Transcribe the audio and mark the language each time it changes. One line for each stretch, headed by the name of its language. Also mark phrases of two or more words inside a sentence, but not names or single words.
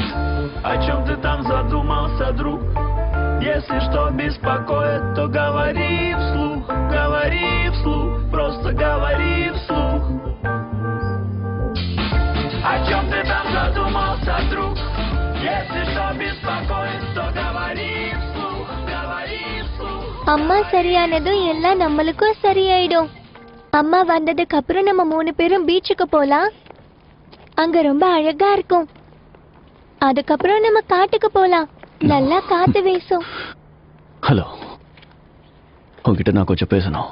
Russian: О чем ты там задумался, друг? Если что беспокоит, то говори вслух, просто говори вслух. О чем ты там задумался, друг? Если что беспокоит, то говори вслух, говори вслух.
Tamil: அம்மா சரியானதும் எல்லாம் நம்மளுக்கும் சரியாயிடும். அம்மா வந்ததுக்கு அப்புறம் நம்ம 3 பேரும் பீச்சுக்கு போலாம். அங்க ரொம்ப அழகா இருக்கும். அதுக்கப்புறம் நம்ம காட்டுக்கு போலாம். நல்லா காத்து வீசும். ஹலோ, உங்ககிட்ட நான் கொஞ்சம் பேசணும்.